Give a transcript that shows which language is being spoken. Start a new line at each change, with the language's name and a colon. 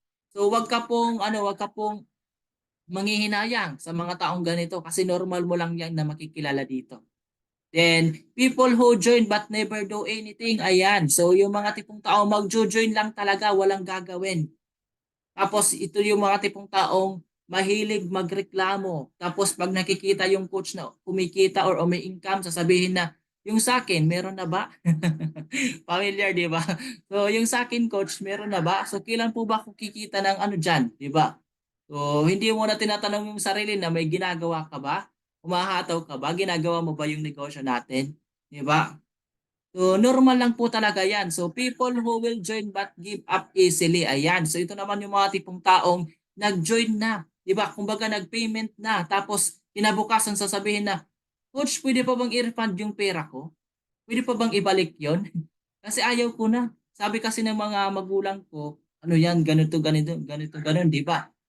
Filipino: So wag ka pong manghihinayang sa mga taong ganito kasi normal mo lang 'yan na makikilala dito.
English: Then, people who join but never do anything, ayan.
Filipino: So, yung mga tipong tao magjo-join lang talaga, walang gagawin. Tapos, ito yung mga tipong taong mahilig magreklamo. Tapos, pag nakikita yung coach na kumikita or may income, sasabihin na, yung sa akin, meron na ba? Familiar, di ba? So, yung sa akin, coach, meron na ba? So, kailan po ba ako kikita ng ano dyan, di ba? So, hindi mo na tinatanong yung sarili na may ginagawa ka ba? Umahataw ka ba? Ginagawa mo ba yung negosyo natin? Di ba? So, normal lang po talaga yan.
English: So, people who will join but give up easily.
Filipino: Ayan. So, ito naman yung mga tipong taong nag-join na. Di ba? Kumbaga, nag-payment na. Tapos, kinabukasan sasabihin na, Coach, pwede pa bang i-refund yung pera ko? Pwede pa bang ibalik yon? Kasi ayaw ko na. Sabi kasi ng mga magulang ko, ano yan, ganito, ganito, ganito, ganon, di ba?